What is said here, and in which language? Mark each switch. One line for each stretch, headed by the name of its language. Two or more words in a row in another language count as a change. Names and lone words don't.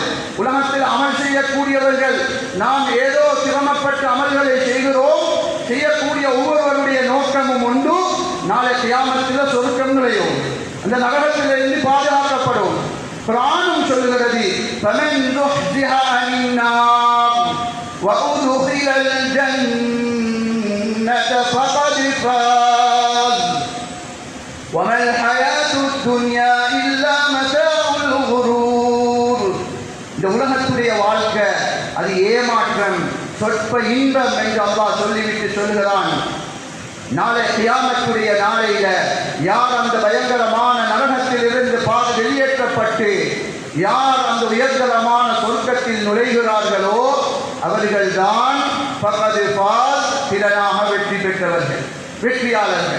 Tamil: உலகத்தில் அமல் செய்யக்கூடியவர்கள் நாம் ஏதோ சிரமப்பட்ட அமல்களை செய்கிறோம். செய்யக்கூடிய ஒவ்வொருவருடைய நோக்கமும் உண்டு, நாளை கியாமத்தில் சொர்க்கம் நுழையும், அந்த நரகத்திலிருந்து பாதுகாக்கப்படும். குர்ஆனும் சொல்லுகிறது,
Arabic: وأدخل الجنة فقد فاز وما الحياة الدنيا إلا متاع الغرور.
Tamil: இந்த உலகத்துடைய வாழ்க்கை அது ஏமாற்றம், சொற்ப இன்பம் என்று அல்லாஹ் சொல்லிவிட்டு சொல்கிறான். நாளை கியாமத்துடைய நாளையில யார் அந்த பயங்கரமான நரகத்தில் இருந்து வெளியேற்றப்பட்டு யார் அந்த உயர்தரமான சொர்க்கத்தில் நுழைகிறார்களோ அவர்கள்தான்
Arabic: فقد فاز,
Tamil: திறனாக வெற்றி பெற்றவர்கள், வெற்றியாளர்கள்.